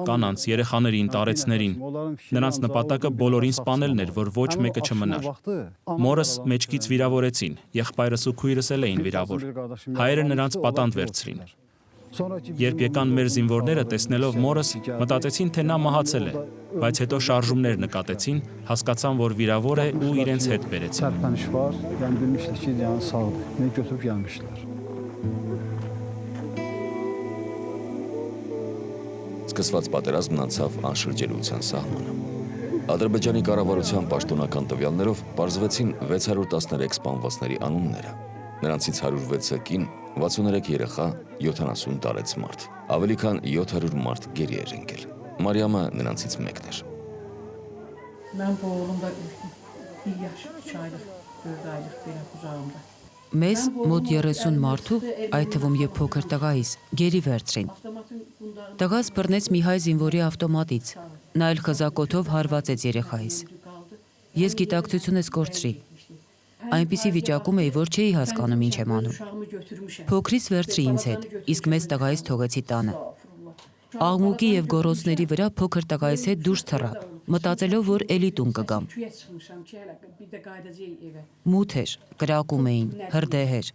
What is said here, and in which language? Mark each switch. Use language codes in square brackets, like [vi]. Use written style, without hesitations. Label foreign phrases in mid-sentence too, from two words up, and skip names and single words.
[hy] կանանց, երեխաներին, տարեցներին։ Նրանց նպատակը բոլորին սպանելն էր, որ ոչ մեկը չմնար։ Մորս մեջքից վիրավորեցին, եղբայրս ու քույրս էլ էին վիրավոր։ Հայերը նրանց պատանդ վերցրին։ Երբ եկան մեր զինվորները, տեսնելով մորս, մտածեցին, թե նա մահացել է, բայց հետո շարժումներ նկատեցին, հասկացան, որ վիրավոր է ու իրենց հետ բերեցին։ [az] Sərpəniş var. Yəni bilmişlər ki, yəni sağdır. Məni götürüb gəlmişlər. [hy] Սկսված պատերազմն անցավ անշրջելիության սահմանը։ Ադրբեջանի կառավարության պաշտոնական տվյալներով պարզվեցին 613 սպանվածների անունները։ Նրանցից 106-ը կին, 63 երեխա, 70 տարեց մարդ։ Ավելի քան 700 մարդ գերի էր ընկել։ Մարիամը նրանցից մեկն էր։ [az] Mən bu oğlumda 1 yaş, 3 aylıq, 4 aylıq belə qucağımda. [hy] Մեզ մոտ 30 մարդու, այդ թվում եւ փոքր տղայիս, գերի վերցրին։ Տղաս բռնեց մի հայ զինվորի ավտոմատից, նա էլ խզակոթով հարվածեց երեխայիս։ Ես գիտակցությունս կորցրի։ Այնպիսի վիճակում էի, որ չէի հասկանում ինչ եմ անում։ Փոքրից վերցրի ինձ հետ, իսկ մեծ տղայիս թողեցի տանը։ Աղմուկի եւ գոռոցների վրա փոքր տղայիս հետ դուրս թռա, մտածելով, որ էլի տուն կգամ։ Մութ էր, կրակում էին, հրդեհ էր։